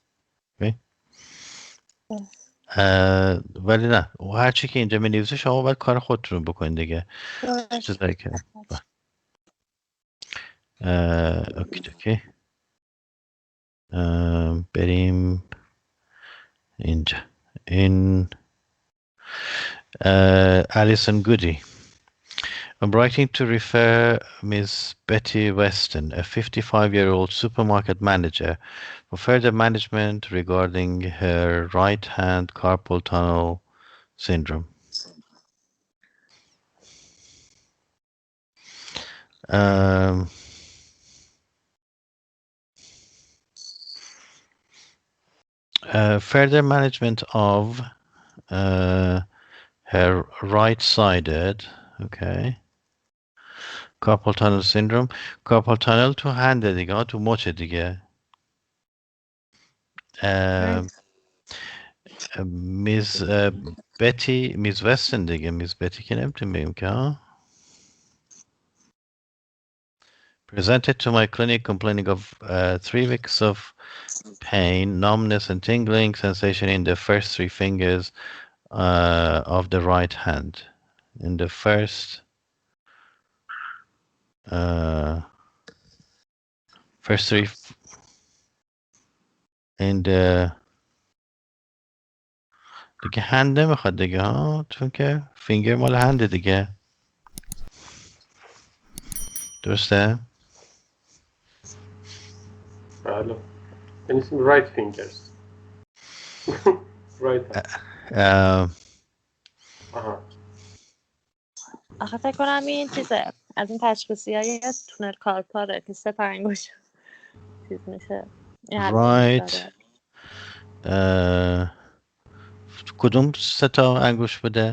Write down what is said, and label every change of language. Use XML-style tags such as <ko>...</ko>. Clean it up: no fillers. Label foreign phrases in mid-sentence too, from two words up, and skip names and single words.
<fa>ولی نه، هر چی که اینجا می نویسه شما باید کار خودتون بکنید دیگه. درست. چیزایی که اوکی اوکی. بریم اینجا. این Alison Goody.</fa> <en>I'm writing to refer Ms. Betty Weston, a 55-year-old supermarket manager, for further management regarding her right-hand carpal tunnel syndrome. Further management of her right-sided, okay, carpal tunnel syndrome. carpal tunnel</en> <fa>تو هنده دیگه ها، تو مچه دیگه. میز بتی، میز وستن دیگه، میز بتی که نمیتونیم بگیم که ها.</fa> <en>Presented to my clinic complaining of 3 weeks of pain, numbness and tingling sensation in the first 3 fingers of the right hand. In the first 3 in the</en> <fa>دیگه هند نمیخواد دیگه ها، چون که فینگر مال هنده دیگه. درسته؟ بله. بنویسیم</fa> <en>right fingers. right hand.</en> <fa>آها. آخه فکر کنم این چیزه از این تشخیصی های تونل کارپاره که 3 تا انگشت چیز میشه. right. کدوم 3 تا انگوش بوده؟</fa>